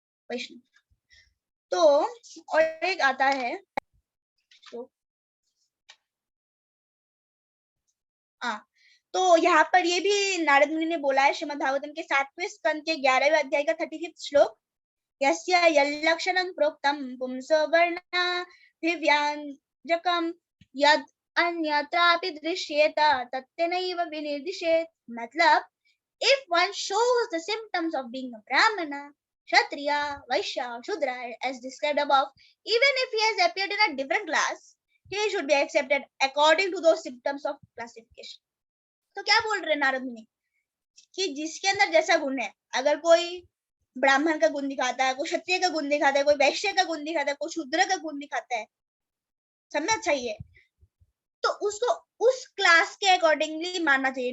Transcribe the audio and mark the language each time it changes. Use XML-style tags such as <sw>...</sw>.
<hi>वैष्णव। तो और एक आता है तो यहाँ पर ये भी नारद मुनि ने बोला है श्रीमद् भागवतम के 7वें स्कंद के 11वें अध्याय का 35वां श्लोक,</hi> <sa>यस्य यल्लक्षणं प्रोक्तं पुंसो वर्णा दिव्यांजकं यद अन्यत्रापि दृश्येत तत्तेनैव विनिर्दिशेत।</sa> <en>मतलब if one shows the symptoms of being a brahmana, kshatriya, vaishya, shudra as described above, even if he has appeared in a different class, he should be accepted according to those symptoms of classification।</en> <hi>तो क्या बोल रहे नारद मुनि कि जिसके अंदर जैसा गुण है, अगर कोई ब्राह्मण का गुण दिखाता है, कोई क्षत्रिय का गुण दिखाता है, कोई वैश्य का गुण दिखाता है, कोई शूद्र का गुण दिखाता है, समझना चाहिए, तो उसको उस क्लास के अकॉर्डिंगली मानना चाहिए।</hi>